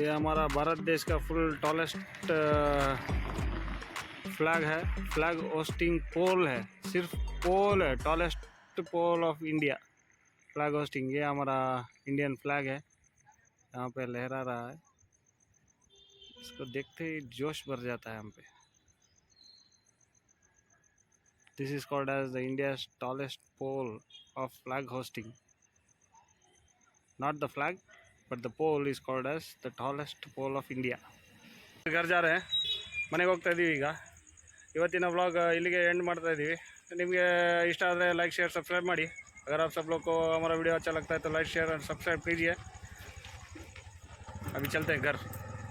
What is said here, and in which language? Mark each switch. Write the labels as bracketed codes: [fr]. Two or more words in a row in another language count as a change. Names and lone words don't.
[hi] ये हमारा भारत देश का [en] full tallest flag है, flag hosting pole [hi] है, सिर्फ [en] पोल है, tallest pole of India flag hosting. [hi] ये हमारा [en] Indian flag [hi] है, यहाँ पे लहरा रहा है। इसको देखते ही जोश भर जाता है हम पे। [en] This is called as the India's tallest pole of flag hosting. Not the flag but the pole is called as the tallest pole of India. [hi] घर जा रहे हैं, [kn] ಮನೆಗೆ ಹೋಗ್ತಾ ಇದ್ದೀವಿ ಈಗ। ಇವತ್ತಿನ ವ್ಲಾಗ್ ಇಲ್ಲಿಗೆ ಎಂಡ್ ಮಾಡ್ತಾ ಇದ್ದೀವಿ। ನಿಮಗೆ ಇಷ್ಟ ಆದರೆ [en] like share subscribe [kn] ಮಾಡಿ। [hi] अगर आप सब लोग को हमारा वीडियो अच्छा लगता है तो [en] like share [hi] और सब्सक्राइब कीजिए। अभी चलते हैं घर।